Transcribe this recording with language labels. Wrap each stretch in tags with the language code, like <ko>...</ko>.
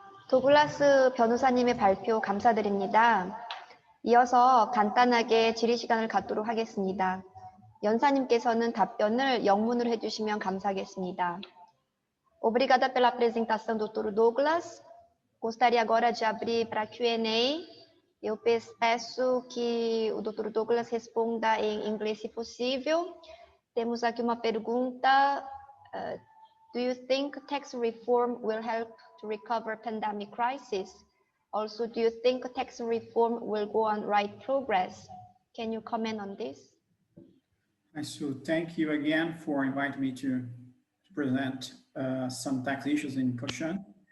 <ko>도글라스 변호사님의 발표 감사드립니다. 이어서 간단하게 질의 시간을 갖도록 하겠습니다. 연사님께서는 답변을 영문으로 해주시면 감사하겠습니다.</ko> <pt>Obrigada pela apresentação, Dr. Douglas. Gostaria agora de abrir para Q&A. Eu peço que o Dr. Douglas responda em inglês, se possível. Temos aqui uma pergunta.</pt> <en>Do you think tax reform will help to recover pandemic crisis? Also, do you think tax reform will go on right progress? Can you comment on this? So thank you again for inviting me to present some tax issues in Kocham.</en>